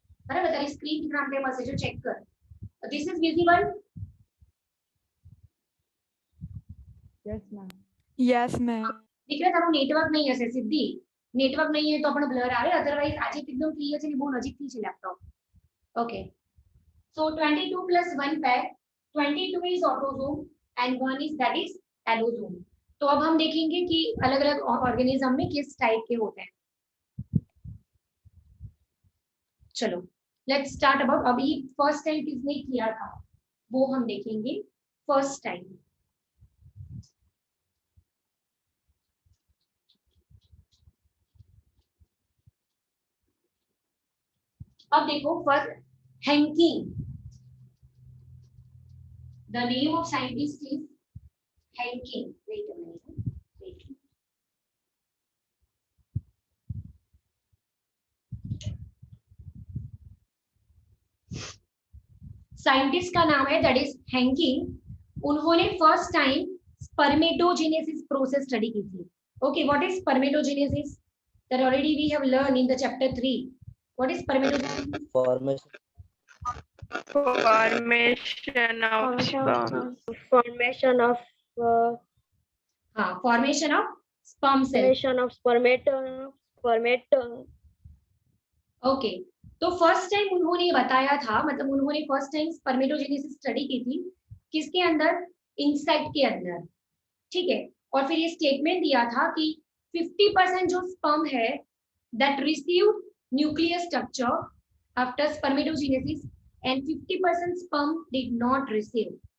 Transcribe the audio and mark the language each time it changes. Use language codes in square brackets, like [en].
[hi] अरे बता स्क्रीन दिख रहा है मत से जो चेक कर. [en] This is visible. Yes, ma'am. Yes, ma'am. [hi] दिख रहा तारो नेटवर्क नहीं है सिद्धि. नेटवर्क नहीं है तो अपन ब्लर आ रहे, अदरवाइज आज एकदम क्लियर [gu] છે ને બહુ નજીકથી છે લેપટોપ. [en] Okay, so 22+1 पे 22 is autosome and 1 is that is allosome. [hi] तो अब हम देखेंगे कि अलग-अलग ऑर्गेनिज्म में किस टाइप के होते हैं. चलो [en] Let's start about. [hi] अभी फर्स्ट टाइम किसने किया था वो हम देखेंगे. फर्स्ट टाइम अब देखो first Henking. [en] The name of scientist is Hanking. Wait a minute, wait. [hi] Scientist का नाम है दैट इज हैंकिंग. उन्होंने first time spermatogenesis process study की थी. [en] Okay, what is spermatogenesis that already we have learned in the chapter 3. What is spermatogenesis? Formation of sperm. Formation of Formation of sperm cell. spermatum. [hi] Okay, तो first time उन्होंने बताया था, मतलब उन्होंने first time spermatogenesis study की थी किसके अंदर, इंसेक्ट के अंदर. ठीक है, और फिर ये स्टेटमेंट दिया था कि 50% जो स्पर्म है [en] That receive nuclear structure after spermatogenesis and 50% sperm did not receive.